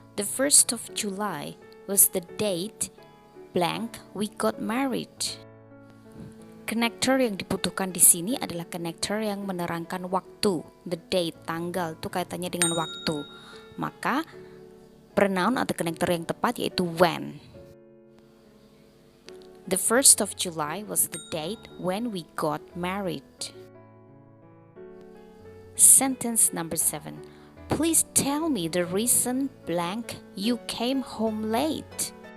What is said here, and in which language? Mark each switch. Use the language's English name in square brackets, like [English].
[English] The 1st of July was the date blank we got married. [Indonesian] Connector yang dibutuhkan di sini adalah connector yang menerangkan waktu, the date, tanggal, itu kaitannya dengan waktu. Maka pronoun atau connector yang tepat yaitu when. [English] The 1st of July was the date when we got married. Sentence number 7. Please tell me the reason blank you came home late.